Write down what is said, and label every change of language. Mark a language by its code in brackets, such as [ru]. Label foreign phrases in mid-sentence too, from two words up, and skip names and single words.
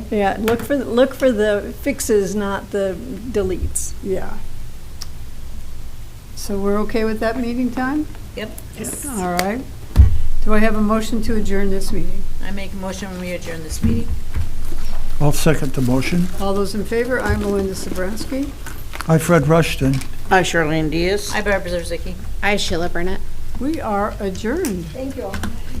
[en] Yeah, look for the fixes, not the deletes. Yeah. So we're okay with that meeting time? Yep. All right. Do I have a motion to adjourn this meeting? I make a motion when we adjourn this meeting. I'll second the motion. All those in favor? I'm Melinda Sobransky. Hi, Fred Rushton. Hi, Charlene Diaz. Hi, Barbara Zarzicki. Hi, Sheila Burnett. We are adjourned. Thank you all.